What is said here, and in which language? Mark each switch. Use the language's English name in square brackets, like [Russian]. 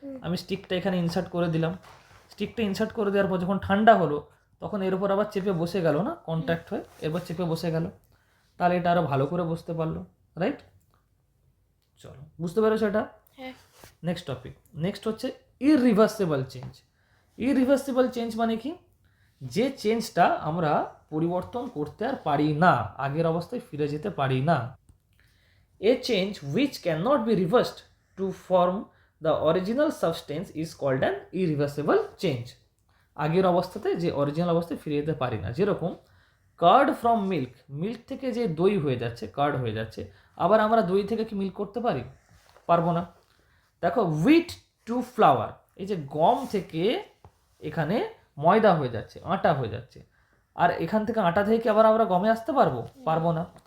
[Bangla] আমি স্টিকটা এখানে ইনসার্ট করে দিলাম, স্টিকটা ইনসার্ট করে দেওয়ার পর যখন ঠান্ডা হলো তখন এর উপর আবার চেপে বসে গেল না, কন্ট্যাক্ট হয়ে এরপর চেপে বসে গেল, তাহলে এটা আরও ভালো করে বসতে পারলো, রাইট? চলো, বুঝতে পেরেছো এটা? নেক্সট টপিক, নেক্সট হচ্ছে ইররিভার্সিবল চেঞ্জ। ইররিভার্সিবল চেঞ্জ মানে কি, যে চেঞ্জটা আমরা পরিবর্তন করতে আর পারি না, আগের অবস্থায় ফিরে যেতে পারি না। [English] A change which cannot be reversed to form the original substance is called an irreversible change. [Bangla] আগের অবস্থাতে যে অরিজিনাল অবস্থায় ফিরে যেতে পারি না, যেরকম [English] curd from milk, [Bangla] মিল্ক থেকে যে দই হয়ে যাচ্ছে, কার্ড হয়ে যাচ্ছে, আবার আমরা দই থেকে কি মিল্ক করতে পারি? পারবো না। দেখো [English] wheat to flour, [Bangla] এই যে গম থেকে এখানে ময়দা হয়ে যাচ্ছে, আটা হয়ে যাচ্ছে, আর এখান থেকে আটা থেকে কি আবার আমরা গমে আসতে পারবো? পারবো না।